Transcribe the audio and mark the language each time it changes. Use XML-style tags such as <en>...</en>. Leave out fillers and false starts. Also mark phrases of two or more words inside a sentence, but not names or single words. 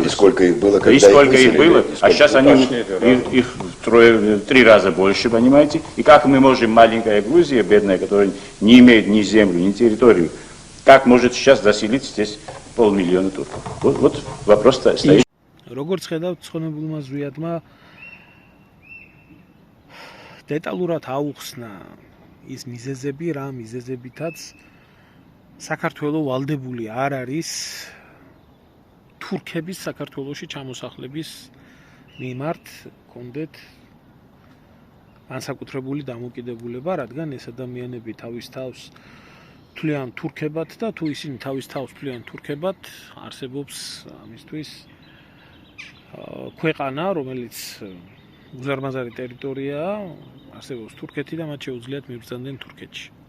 <ru>И сколько их было, когда и сколько их было, а сейчас их в 3 раза больше, понимаете? И как мы можем, маленькая Грузия, бедная, которая не имеет ни землю, ни территорию, как может сейчас заселить здесь 500 000 турков? Вот вопрос стоит.</ru> <ka>როგორც ხედავთ, ცხონებულმა ზვიადმა დეტალურად აუხსნა ის მიზეზები, რა მიზეზებითაც საქართველოს ვალდებული არ არის თურქების საქართველოში ჩამოსახლების მიმართ კონდეთ განსაკუთრებული დამოკიდებულება, რადგან ეს ადამიანები თავის თავს თვლიან თურქებად და თუ ისინი თავის თავს თვლიან თურქებად, არსებობს ამისთვის ქვეყანა, რომელიც უზარმაზარი ტერიტორიაა, არსებობს თურქეთი და მათ შეუძლიათ მიბრძანდნენ თურქეთში.</ka>